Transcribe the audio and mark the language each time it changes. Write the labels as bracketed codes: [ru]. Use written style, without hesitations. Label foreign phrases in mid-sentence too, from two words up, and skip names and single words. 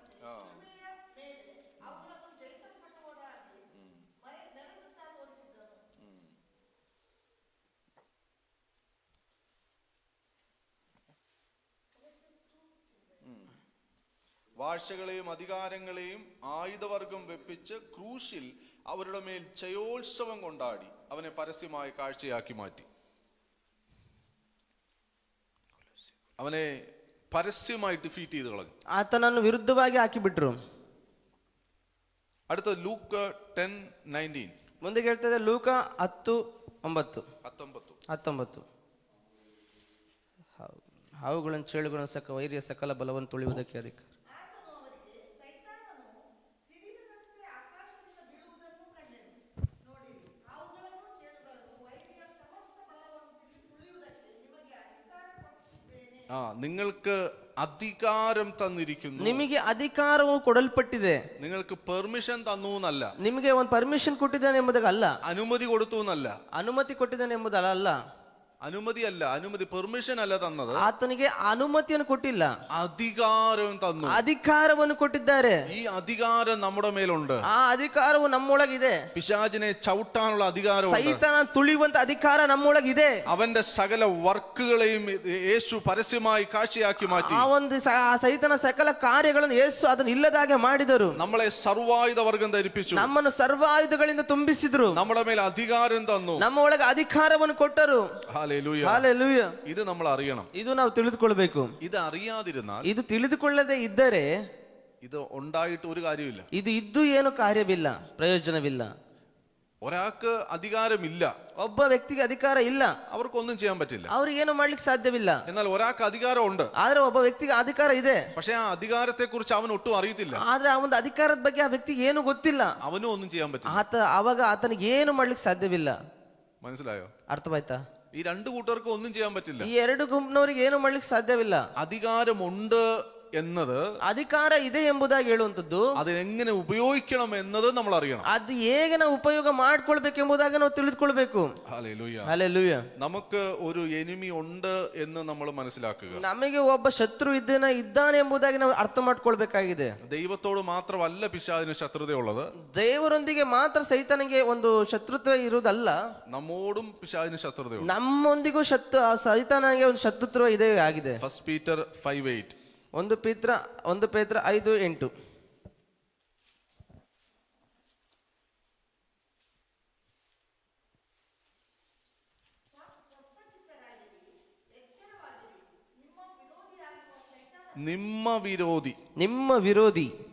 [ml] വാഴ്ചകളെയും അധികാരങ്ങളെയും ആയുധവർഗം വെപ്പിച്ച് ക്രൂശിൽ അവരുടെ മേൽ ജയോത്സവം കൊണ്ടാടി അവനെ പരസ്യമായി കാഴ്ചയാക്കി മാറ്റി. അവനെ പരസ്യമായി ഡിഫീറ്റ് ചെയ്ത് കളഞ്ഞു. [kn] ಆತನನ್ನು ವಿರುದ್ಧವಾಗಿ ಹಾಕಿಬಿಟ್ರು. [ml] അടുത്ത ലൂക്ക് 10:19. [kn] ಮುಂದೆ ಹೇಳ್ತದೆ ಲೂಕ 10:19. ಹಾವುಗಳನ್ನು ಚೇಳುಗಳನ್ನು ವೈರಿಯ ಸಕಲ ಬಲವನ್ನು ತುಳಿಯುವುದಕ್ಕೆ ಅಧಿಕಾರ. [ml] നിങ്ങൾക്ക് അധികാരം തന്നിരിക്കുന്നു. [kn] ನಿಮಗೆ ಅಧಿಕಾರವು ಕೊಡಲ್ಪಟ್ಟಿದೆ. [ml] നിങ്ങൾക്ക് പെർമിഷൻ തന്നു എന്നല്ല, [kn] ನಿಮಗೆ ಒಂದು ಪರ್ಮಿಷನ್ ಕೊಟ್ಟಿದ್ದಾನೆ ಎಂಬುದಲ್ಲ, [ml] അനുമതി കൊടുത്തു എന്നല്ല, [kn] ಅನುಮತಿ ಕೊಟ್ಟಿದ್ದಾನೆ ಎಂಬುದಲ್ಲ. [ml] അനുമതി പെർമിഷൻ അല്ല തന്നത്, [kn] ಆತನಿಗೆ ಅನುಮತಿಯನ್ನು ಕೊಟ್ಟಿಲ್ಲ, [ml] അധികാരം തന്നു. [kn] ಅಧಿಕಾರವನ್ನು ಕೊಟ್ಟಿದ್ದಾರೆ. [ml] ഈ അധികാരം നമ്മുടെ മേലുണ്ട്. [kn] ಆ ಅಧಿಕಾರವು ನಮ್ಮೊಳಗಿದೆ. [ml] പിശാചിനെ ചവിട്ടാനുള്ള അധികാരം, [kn] ಸೈತಾನ ತುಳಿಯುವಂತ ಅಧಿಕಾರ ನಮ್ಮೊಳಗಿದೆ. [ml] അവന്റെ സകല വർക്കുകളെയും യേശു പരസ്യമായി കാഴ്ചയാക്കി മാറ്റി. [kn] ಆ ಒಂದು ಸೈತಾನ ಸಕಲ ಕಾರ್ಯಗಳನ್ನು ಯೇಸು ಅದನ್ನು ಇಲ್ಲದಾಗೆ ಮಾಡಿದರು. [ml] നമ്മളെ സർവായുധ വർഗം ധരിപ്പിച്ചു, [kn] ನಮ್ಮನ್ನು ಸರ್ವಾಯುಧಗಳಿಂದ ತುಂಬಿಸಿದ್ರು, [ml] നമ്മുടെ മേൽ അധികാരം തന്നു, [kn] ನಮ್ಮ ಒಳಗೆ ಅಧಿಕಾರವನ್ನು ಕೊಟ್ಟರು. [ml] ഹല്ലേലൂയ. ഇത് നമ്മൾ അറിയണം, [kn] ಇದು ನಾವು ತಿಳಿದುಕೊಳ್ಬೇಕು. [ml] ഇത് അറിയാതിരുന്നാൽ, [kn] ಇದು ತಿಳಿದುಕೊಳ್ಳದೆ ಇದ್ದರೆ [ml] ഇത് ഉണ്ടായിട്ട് ഒരു കാര്യമില്ല, [kn] ಇದು ಇದ್ದು ಏನು ಕಾರ್ಯವಿಲ್ಲ, ಪ್ರಯೋಜನವಿಲ್ಲ. [ml] ഒരാൾക്ക് അധികാരമില്ല, [kn] ಒಬ್ಬ ವ್ಯಕ್ತಿಗೆ ಅಧಿಕಾರ ಇಲ್ಲ, [ml] അവർക്കൊന്നും ചെയ്യാൻ പറ്റില്ല. [kn] ಅವ್ರಿಗೇನು ಮಾಡ್ಲಿಕ್ಕೆ ಸಾಧ್ಯವಿಲ್ಲ. [ml] എന്നാൽ ഒരാൾക്ക് അധികാരം ഉണ്ട്, [kn] ಆದ್ರೆ ಒಬ್ಬ ವ್ಯಕ್ತಿಗೆ ಅಧಿಕಾರ ಇದೆ. [ml] പക്ഷെ ആ അധികാരത്തെ കുറിച്ച് അവൻ ഒട്ടും അറിയത്തില്ല. [kn] ಆದ್ರೆ ಆ ಒಂದು ಅಧಿಕಾರದ ಬಗ್ಗೆ ಆ ವ್ಯಕ್ತಿಗೆ ಏನು ಗೊತ್ತಿಲ್ಲ. [ml] അവനും ഒന്നും ചെയ്യാൻ പറ്റില്ല. [kn] ಅವಾಗ ಆತನಿಗೆ ಏನು ಮಾಡ್ಲಿಕ್ಕೆ ಸಾಧ್ಯವಿಲ್ಲ. [ml] മനസ്സിലായോ? [kn] ಅರ್ಥವಾಯ್ತಾ? [ml] ഈ രണ്ടു കൂട്ടർക്കും ഒന്നും ചെയ്യാൻ പറ്റില്ല. [kn] ಈ ಎರಡು ಗುಂಪಿನವರಿಗೆ ಏನು ಮಾಡ್ಲಿಕ್ಕೆ ಸಾಧ್ಯವಿಲ್ಲ. [ml] അധികാരമുണ്ട് എന്നത്, [kn] ಅಧಿಕಾರ ಇದೆ ಎಂಬುದಾಗಿ ಹೇಳುವಂತದ್ದು, [ml] അതിനെങ്ങനെ ഉപയോഗിക്കണം എന്നത് നമ്മൾ അറിയണം. [kn] ಅದು ಹೇಗೆ ನಾವು ಉಪಯೋಗ ಮಾಡ್ಕೊಳ್ಬೇಕೆಂಬುದಾಗಿ ನಾವು ತಿಳಿದುಕೊಳ್ಬೇಕು. [ml] ഹല്ലേലൂയ. നമുക്ക് ഒരു എനിമി ഉണ്ട് എന്ന് നമ്മൾ മനസ്സിലാക്കുക. [kn] ನಮಗೆ ಒಬ್ಬ ಶತ್ರು ಇದ್ದಾನೆ ಎಂಬುದಾಗಿ ನಾವು ಅರ್ಥ ಮಾಡ್ಕೊಳ್ಬೇಕಾಗಿದೆ. [ml] ദൈവത്തോട് മാത്രമല്ല പിശാചിന് ശത്രുതയുള്ളത്, [kn] ದೇವರೊಂದಿಗೆ ಮಾತ್ರ ಸೈತಾನಿಗೆ ಒಂದು ಶತ್ರುತ್ವ ಇರುವುದಲ್ಲ, [ml] നമ്മോടും പിശാചിന് ശത്രുതയുണ്ട്. [kn] ನಮ್ಮೊಂದಿಗೂ ಸೈತಾನಿಗೆ ಒಂದು ಶತ್ರುತ್ವ ಇದೆ ಆಗಿದೆ. [ml] 1 പീറ്റർ 5:8. [kn] 1 ಪೇತ್ರ 5:8. ನಿಮ್ಮ ವಿರೋಧಿ